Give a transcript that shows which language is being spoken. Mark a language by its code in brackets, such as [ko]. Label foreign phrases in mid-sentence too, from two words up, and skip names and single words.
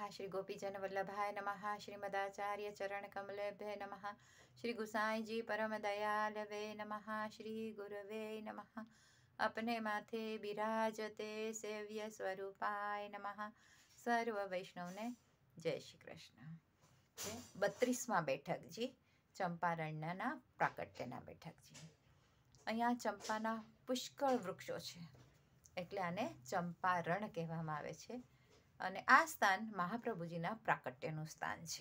[sa] श्री गोपीजन वल्लभाय नमः। श्रीमदाचार्य चरण कमलेभ्य नमः। श्री गुसाई जी परम दयालवे नमः। श्री गुरवे नमः। [hi] अपने माथे बिराजते [sa] सेव्य स्वरूपाय नमः। [gu] સર્વ વૈષ્ણવ ને જય શ્રી કૃષ્ણ। 32માં બેઠકજી ચંપારણ્યના પ્રાકટ્યના બેઠકજી। અહીંયા ચંપાના પુષ્કળ વૃક્ષો છે એટલે આને ચંપારણ કહેવામાં આવે છે અને આ સ્થાન મહાપ્રભુજીના પ્રાકટ્યનું સ્થાન છે।